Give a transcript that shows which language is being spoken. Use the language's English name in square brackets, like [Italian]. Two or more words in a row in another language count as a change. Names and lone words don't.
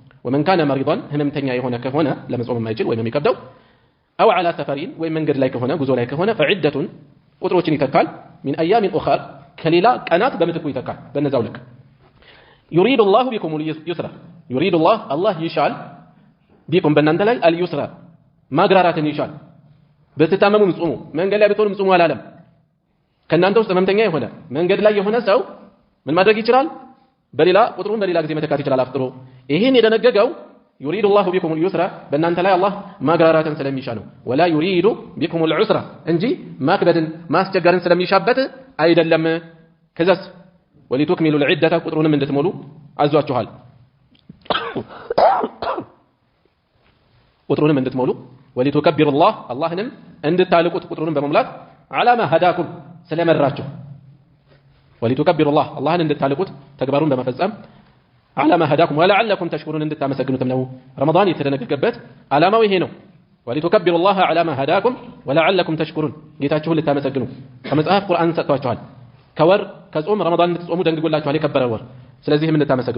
[Arabic] ومن كان مريضا [Amharic] هممتኛ የሆነ ከሆነ ለመጾም የማይችል ወይም የሚከብደው [Arabic] أو على سفرين [Amharic] ወይም መንገድ ላይ ከሆነ ጉዞ ላይ ከሆነ فعدة ቁጥሮችን ይተካል من [Arabic] أيام أخر [Amharic] ከሌላ ቀናት በመትኩ ይተካል በነዛው ልክ [Arabic] يريد الله بكم اليسر يريد الله [Amharic] ይሻል ቢኩም በእናንተ ላይ اليسر ማግራራትን ይሻል በተታመሙም ጾሙ መንገድ ላይ ብትሆኑም ጾሙ አላለም ከእናንተ ውስጥ ህመምተኛ የሆነ መንገድ ላይ የሆነ ሰው ምን ማድረግ ይችላል በሌላ ቁጥሩን በሌላ ጊዜ መተካት ይችላል አፍጥሮ ይሄን የደነገገው [Arabic] يريد الله بكم اليسر [Amharic] በእናንተ ላይ አላህ ማግራራትን ስለሚሻ ነው [Arabic] ولا يريد بكم العسر [Amharic] እንጂ ማክበድን ማስቸገርን ስለሚሻበት አይደለም ከዛስ [Arabic] ولتكملوا العدة [Amharic] ቁጥሩንም እንድትሞሉ አዟችኋል ቁጥሩንም እንድትሞሉ [Arabic] ولتكبروا الله [Amharic] اللهንም እንድታልቁት ቁጥሩንም በመሙላት [Arabic] على ما هداكم [Amharic] ስለመራችሁ [Arabic] ولتكبروا الله [Amharic] اللهን እንድታልቁት ተግባሩን በመፈጸም [Arabic] على ما هداكم ولعلكم تشكرون [Amharic] እንድታመሰግኑትም ነው ረመዳን የተደነገገበት ዓላማው ይሄ ነው [Arabic] ولتكبروا الله على ما هداكم ولعلكم تشكرون [Amharic] ጌታችሁን ልታመሰግኑ ከመጽሐፍ ቁርአን ሰጥቷችኋል ከወር ከጾም ረመዳን እንድትጾሙ ደንግጎላችኋል የከበረ ወር ስለዚህም እንድታመሰግኑት